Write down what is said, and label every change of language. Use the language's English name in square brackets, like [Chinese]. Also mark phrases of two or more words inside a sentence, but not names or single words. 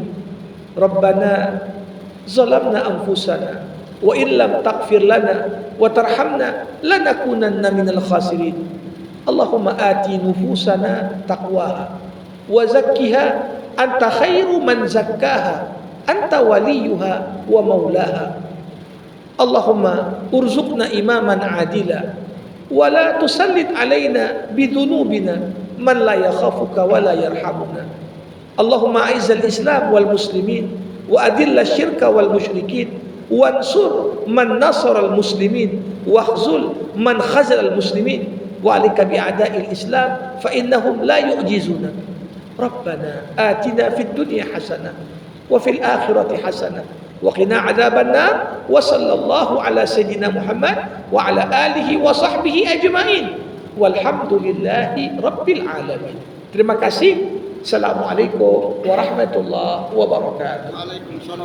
[Arabic] ربنا ظلمنا أنفسنا وإن لم تغفر لنا وترحمنا لنكونن من الخاسرين. اللهم آت نفوسنا تقواها وزكها أنت خير من زكاها أنت وليها ومولاها. اللهم ارزقنا إماما عادلا ولا تسلط علينا بذنوبنا من لا يخافك ولا يرحمنا. اللهم أعز الإسلام والمسلمين وأذل الشرك والمشركين وانصر من نصر المسلمين واخذل من خذل المسلمين وعليك بأعداء الإسلام فإنهم لا يعجزون. ربنا آتنا في الدنيا حسنة وفي الآخرة حسنة وقنا عذاب النار وصلى الله على سيدنا محمد وعلى آله وصحبه أجمعين والحمد لله رب العالمين. [Indonesian] Terima kasih. [Arabic] السلام عليكم ورحمة الله وبركاته.